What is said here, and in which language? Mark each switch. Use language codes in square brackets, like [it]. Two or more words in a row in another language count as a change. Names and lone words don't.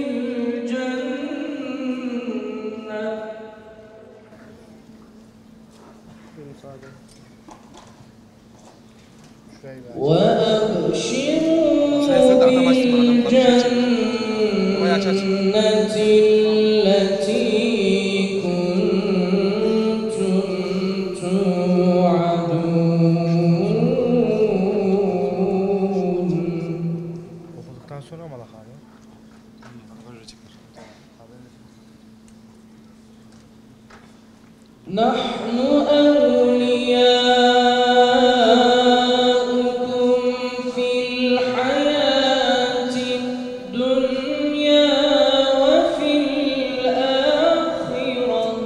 [ar] بالجنة التي كنتم توعدون. [tr] Okuduktan sonra mı alak abi? [ar] نحن أولياؤكم في الحياة الدنيا وفي الآخرة